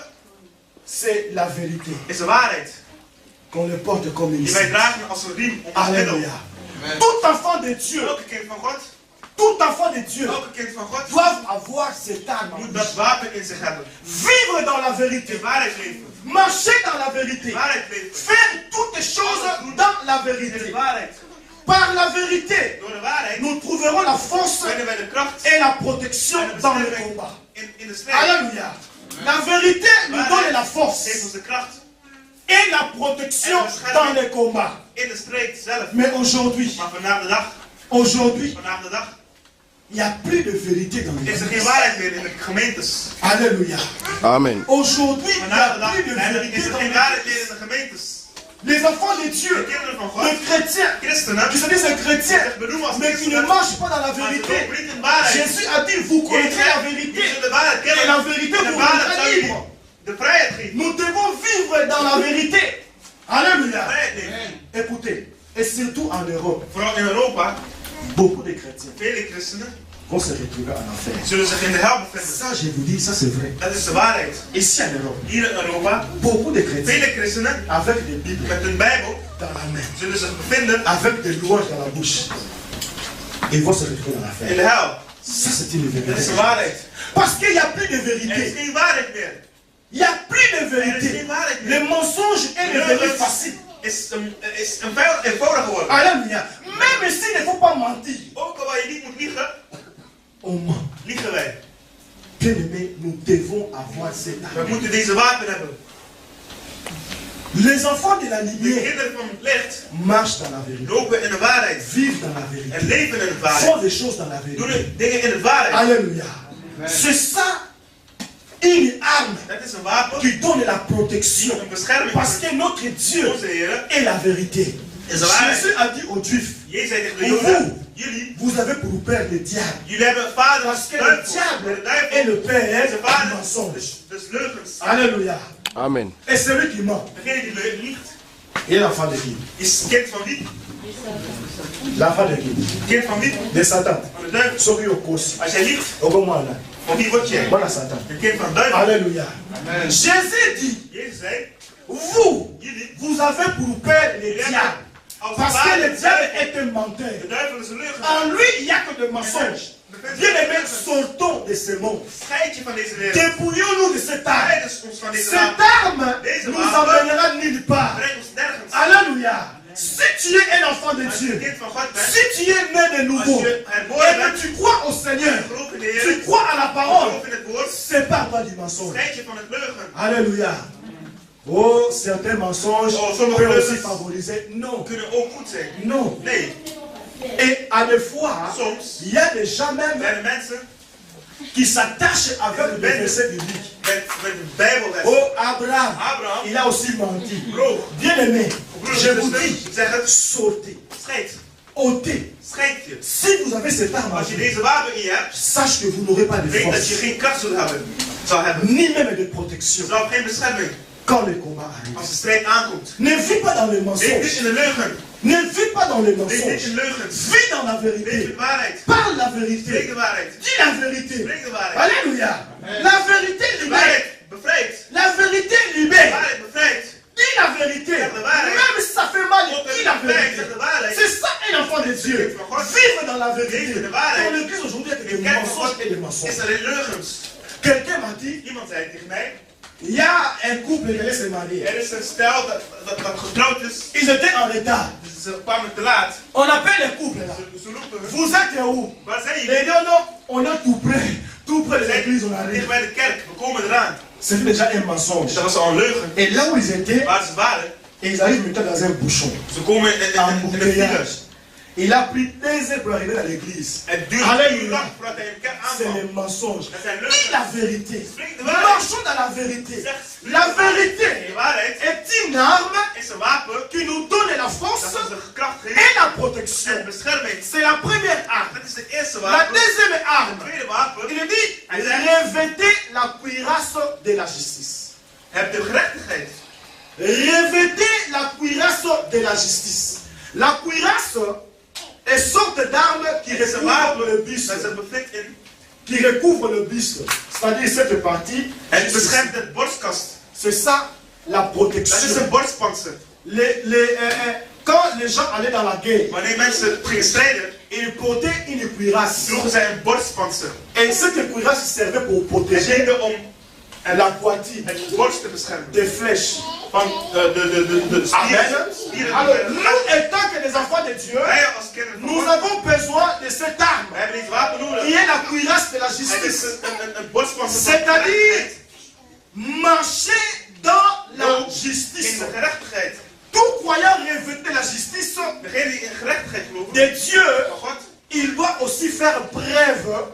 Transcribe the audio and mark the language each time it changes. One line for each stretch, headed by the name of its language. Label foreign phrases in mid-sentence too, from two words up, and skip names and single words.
French: c'est la vérité
Dutch: is de waarheid.
French: qu'on le porte comme une
Dutch: Die wij
French: signe.
Dutch: dragen als een riem om ons middel.
French: Alléluia. Tout enfant de Dieu,
Dutch: Elke kind van God,
French: tout enfant de Dieu
Dutch: elke kind van God
French: doivent avoir cette arme. en
Dutch: moet
French: lui.
Dutch: dat wapen in zich hebben.
French: Vivre dans la vérité,
Dutch: De waarheid leven.
French: marcher dans la vérité,
Dutch: De waarheid leven.
French: faire toutes les choses dans la
Dutch: In de
French: vérité.
Dutch: waarheid.
French: Par la vérité,
Dutch: Door de waarheid
French: nous trouverons la force
Dutch: vinden wij de kracht
French: et la protection
Dutch: en de
French: dans le
Dutch: bescherming
French: combat.
Dutch: in de strijd.
French: Alléluia. La vérité nous donne la
Dutch: Geeft
French: force
Dutch: ons de kracht
French: et la protection dans le combat.
Dutch: in de strijd zelf.
French: Mais aujourd'hui,
Dutch: Maar vandaag de dag,
French: aujourd'hui,
Dutch: vandaag de dag,
French: il n'y a plus de vérité dans les
Dutch: is er geen
French: églises.
Dutch: waarheid meer in de gemeentes.
French: Alléluia.
Dutch: Amen.
French: Aujourd'hui, il n'y
Dutch: Vandaag
French: a
Dutch: de dag
French: plus de vérité
Dutch: is er
French: dans
Dutch: geen
French: les
Dutch: waarheid meer
French: églises.
Dutch: in de gemeentes.
French: Les enfants de
Dutch: De
French: Dieu,
Dutch: kinderen van God,
French: les chrétiens,
Dutch: christenen,
French: qui se disent chrétiens,
Dutch: zich benoemen als
French: mais qui ne
Dutch: christenen,
French: marchent pas dans la
Dutch: maar ze
French: vérité.
Dutch: lopen niet in waarheid.
French: Jésus a dit, vous connaîtrez la vérité.
Dutch: Je de waarheid
French: Et la
Dutch: kennen.
French: vérité
Dutch: En de
French: vous
Dutch: waarheid
French: rendra
Dutch: zal
French: libre.
Dutch: je de vrijheid geven.
French: Nous devons vivre dans la vérité. Alléluia.
Dutch: Vrijheid nemen.
French: Écoutez, et surtout en Europe,
Dutch: Vooral in Europa,
French: beaucoup de chrétiens
Dutch: vele christenen
French: vont se retrouver en enfer.
Dutch: zullen zich in de hel bevinden.
French: Ça, je vous dis, ça c'est vrai.
Dutch: Dat is de waarheid.
French: Ici en Europe,
Dutch: Hier in Europa,
French: beaucoup de chrétiens
Dutch: vele christenen
French: avec des Bibles
Dutch: met hun Bijbel
French: dans la main,
Dutch: zullen zich bevinden
French: avec des louanges dans la bouche, ils vont se retrouver dans
Dutch: in de
French: l'enfer.
Dutch: hel.
French: Ça, c'est une
Dutch: Dat
French: vérité.
Dutch: is de waarheid.
French: Parce qu'il n'y a plus de
Dutch: Er is
French: vérité.
Dutch: geen waarheid meer.
French: Il n'y a plus de
Dutch: Er is
French: vérité.
Dutch: geen waarheid
French: Les
Dutch: meer.
French: mensonges est devenu facile.
Dutch: Is een eenvoudig geworden.
French: Alléluia. Même s'il ne faut pas mentir,
Dutch: Ook al waar je niet moet liegen,
French: on ment.
Dutch: liegen wij.
French: Bien-aimés, nous devons avoir cette
Dutch: We
French: arme.
Dutch: moeten deze wapen hebben.
French: Les enfants de la
Dutch: De
French: lumière
Dutch: kinderen van het licht
French: marchent dans la vérité,
Dutch: lopen in de waarheid.
French: vivent dans la vérité,
Dutch: En leven in de waarheid.
French: font des choses dans la
Dutch: Doen
French: vérité.
Dutch: dingen in de waarheid.
French: Alléluia. C'est ça une arme
Dutch: Dat is een wapen.
French: qui donne la protection.
Dutch: Een bescherming.
French: Parce que notre Dieu
Dutch: Onze Heer
French: est la vérité.
Dutch: is de waarheid.
French: Jésus a dit aux Juifs,
Dutch: Jezus zei tegen de Voor Joden, jullie
French: vous avez pour père le diable.
Dutch: jullie hebben een vader
French: Parce
Dutch: als
French: que le
Dutch: duivel.
French: diable
Dutch: De duivel
French: est le père
Dutch: is de
French: du
Dutch: vader
French: mensonge.
Dutch: des leugens.
French: Alléluia. Amen. Et celui qui ment
Dutch: Degene die liegt,
French: est l'enfant de qui?
Dutch: is kind van wie?
French: L'enfant de qui?
Dutch: Kind van wie?
French: De Satan.
Dutch: Van de duivel.
Lingala: Soki okosi.
Dutch: Als jij liegt,
Lingala: Okomwana.
Dutch: van wie word jij?
French: Voilà Satan.
Dutch: Een kind van de duivel.
French: Alléluia. Jésus dit,
Dutch: Jezus zei,
French: vous,
Dutch: jullie,
French: vous avez pour père le
Dutch: jullie
French: diable.
Dutch: hebben als
French: Parce que
Dutch: vader
French: le
Dutch: de
French: diable
Dutch: duivel.
French: est un menteur.
Dutch: De duivel is een leugen.
French: En lui, il n'y a que des mensonges. Bien aimés, sortons de ce monde.
Dutch: Scheid je van deze wereld.
French: Dépouillons-nous de cette arme.
Dutch: Scheid ons van deze
French: Cette
Dutch: wapen.
French: arme nous emmènera nulle part.
Dutch: Breng ons nergens.
French: Alléluia. Si tu es un enfant de
Dutch: Als je
French: Dieu,
Dutch: een kind van God bent,
French: si tu es né de nouveau,
Dutch: als je
French: et
Dutch: herboren
French: que
Dutch: bent,
French: tu crois au Seigneur,
Dutch: geloof in de Heer,
French: tu crois à la parole,
Dutch: geloof in het woord,
French: sépare-toi du mensonge.
Dutch: scheid je van het leugen.
French: Alléluia. Oh, certains mensonges
Dutch: Oh, sommige
French: peuvent aussi
Dutch: leugens
French: favoriser. Non,
Dutch: kunnen ook goed zijn.
French: non.
Dutch: Nee,
French: Et à des fois,
Dutch: soms
French: il y a des gens même
Dutch: zijn er mensen
French: qui s'attachent avec des versets bibliques.
Dutch: met de Bijbelles.
French: Oh, Abraham,
Dutch: Abraham,
French: il a aussi menti.
Dutch: bro,
French: Bien aimé,
Dutch: broer,
French: je vous
Dutch: zuster,
French: dis,
Dutch: ik zeg het,
French: sautez,
Dutch: scheid.
French: ôtez.
Dutch: Scheid je.
French: Si vous avez cette arme, en
Dutch: Als je
French: vous,
Dutch: deze wapen in je hebt,
French: sache que vous n'aurez pas de
Dutch: weet dat je
French: force,
Dutch: geen kracht zou hebben.
French: ni même de
Dutch: Je
French: protection
Dutch: zal geen bescherming
French: quand le combat arrive.
Dutch: als de strijd aankomt.
French: Ne vis pas dans le
Dutch: Leef niet
French: mensonge.
Dutch: in de leugen.
French: Ne vis pas dans le
Dutch: Leef niet
French: mensonge.
Dutch: in leugens.
French: Vis dans la
Dutch: Leef in
French: vérité.
Dutch: de waarheid.
French: Parle la
Dutch: Spreek
French: vérité.
Dutch: de waarheid.
French: Dis la vérité.
Dutch: Spreek de waarheid.
French: Alléluia. La vérité
Dutch: De
French: libère.
Dutch: waarheid bevrijdt.
French: La vérité
Dutch: De
French: libère.
Dutch: waarheid bevrijdt.
French: Dis la vérité.
Dutch: Zeg de waarheid.
French: Même si ça fait mal,
Dutch: Ook
French: dis
Dutch: als
French: la
Dutch: het bevrijdt,
French: vérité.
Dutch: zeg de waarheid.
French: C'est ça un enfant de Dieu. Vivre dans la vérité.
Dutch: Leef in de waarheid.
French: Dans l'église aujourd'hui, il y a
Dutch: In
French: des
Dutch: de kerk van
French: mensonges
Dutch: God
French: et des mensonges.
Dutch: is er een leugens.
French: Quelqu'un m'a dit,
Dutch: Iemand zei tegen mij,
French: il y a un couple qui allait se marier.
Dutch: er is een stel dat getrouwd is.
French: Ils étaient en retard.
Dutch: Dus ze kwamen te laat.
French: On appelle les couples là.
Dutch: Ze roepen,
French: Vous êtes où?
Dutch: waar zijn
French: Et
Dutch: jullie?
French: non, non, on est tout près de
Dutch: We
French: l'église, on
Dutch: zijn
French: arrive.
Dutch: dicht bij de kerk, we komen eraan.
French: C'était déjà un mensonge.
Dutch: Dat was al een leugen.
French: Et là où ils étaient,
Dutch: Waar ze waren,
French: ils arrivent maintenant dans un bouchon.
Dutch: ze komen in
French: En
Dutch: een
French: bouteillage.
Dutch: file.
French: Il a pris 2 heures pour arriver à l'église.
Dutch: Het duurt
French: Alléluia.
Dutch: uur lang voordat hij in de kerk
French: C'est
Dutch: aankwam.
French: le mensonge.
Dutch: Dat zijn
French: Dis la
Dutch: leugens.
French: vérité.
Dutch: Spreek de waarheid.
French: Marchons dans la vérité. La
Dutch: De
French: vérité
Dutch: waarheid
French: est une arme
Dutch: is een wapen
French: qui nous donne la force
Dutch: dat ons de kracht
French: et
Dutch: geeft
French: la
Dutch: en
French: protection.
Dutch: bescherming.
French: C'est la première arme.
Dutch: Dat is de eerste
French: La
Dutch: wapen.
French: deuxième
Dutch: Het
French: arme,
Dutch: tweede wapen,
French: il dit, revêtez la cuirasse de la justice.
Dutch: heb de gerechtigheid.
French: Revêtez la cuirasse de la justice. La cuirasse est sorte d'arme qui
Dutch: Het is een
French: recouvre le
Dutch: wapen
French: buste.
Dutch: dat ze bevindt in.
French: Qui recouvre le buste. C'est-à-dire cette partie.
Dutch: Het beschermt het borstkast.
French: C'est ça la
Dutch: Dat is
French: protection.
Dutch: een borstpanzer.
French: Quand les gens allaient dans la guerre,
Dutch: Wanneer mensen gingen strijden,
French: ils portaient une cuirasse.
Dutch: droegen zij een borstpanzer.
French: Et cette cuirasse servait pour
Dutch: Het
French: protéger
Dutch: diende om
French: la poitrine
Dutch: het borst te beschermen.
French: des flèches.
Dutch: Van de
French: Amen.
Dutch: spieren.
French: Alors, nous, étant que les enfants de Dieu,
Dutch: Wij als kinderen van
French: nous
Dutch: God,
French: avons besoin de cette arme,
Dutch: we hebben dit wapen nodig.
French: qui est la cuirasse de la
Dutch: Het is
French: justice.
Dutch: een borstpanzer van
French: C'est-à-dire,
Dutch: gerechtigheid.
French: marcher dans la
Dutch: In
French: justice.
Dutch: de gerechtigheid.
French: Tout croyant revêter la justice
Dutch: Degene die in gerechtigheid geloven,
French: de Dieu,
Dutch: van God,
French: il doit aussi faire preuve